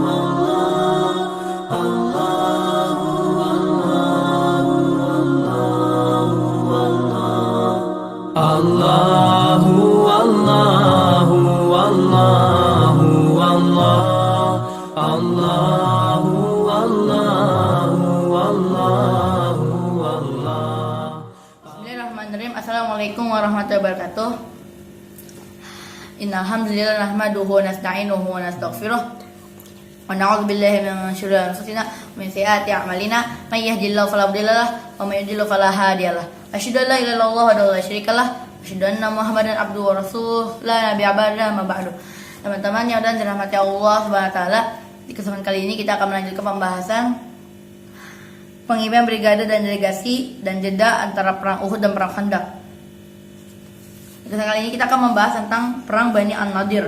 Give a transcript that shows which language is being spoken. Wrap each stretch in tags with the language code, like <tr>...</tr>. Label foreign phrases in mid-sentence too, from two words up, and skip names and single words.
<ar>الله الله الله الله الله الله الله الله الله الله. بسم الله الرحمن الرحيم السلام عليكم ورحمة الله وبركاته. إن الحمد لله نحمده ونستعينه ونستغفره ونعوذ بالله من شرور أنفسنا ومن سيئات أعمالنا من يهده الله فلا مضل له ومن يضلل فلا هادي له. أشهد أن لا إله إلا الله ولا شريك له وأشهد أن محمدا عبده ورسوله لا نبي بعده أما بعد.</ar> <id>Teman-teman yang dan dirahmati Allah</id> <ar>سبحانه وتعالى,</ar> <id>di kesempatan kali ini kita akan melanjutkan pembahasan pengimian brigade dan delegasi dan jeda antara perang Uhud dan perang Khandaq. Kali ini kita akan membahas tentang perang Bani An-Nadir.</id>